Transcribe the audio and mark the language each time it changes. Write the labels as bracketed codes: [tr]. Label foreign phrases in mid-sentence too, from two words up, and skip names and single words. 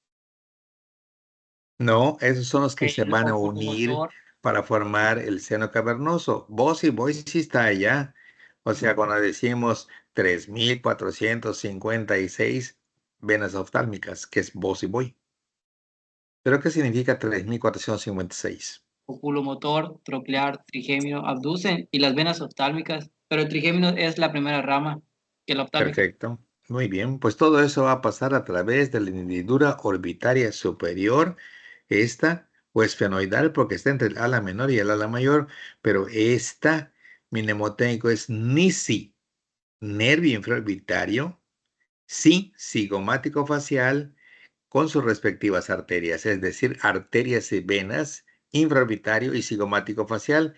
[es] No, esos son los que se El van a unir oculomotor. para formar el seno cavernoso. Vos y voy sí está allá. O sea, cuando decimos 3.456 venas oftálmicas, que es vos y voy. ¿Pero qué significa 3.456? Oculomotor, troclear, trigémino, abducen y las venas oftálmicas, pero el trigémino es la primera rama que la oftálmica. Perfecto. Muy bien. Pues todo eso va a pasar a través de la hendidura orbitaria superior, esta, o esfenoidal, porque está entre el ala menor y el ala mayor, pero esta, mi mnemotécnico es NISI, nervio infraorbitario, sí, cigomático facial, con sus respectivas arterias, es decir, arterias y venas, infraorbitario y cigomático facial.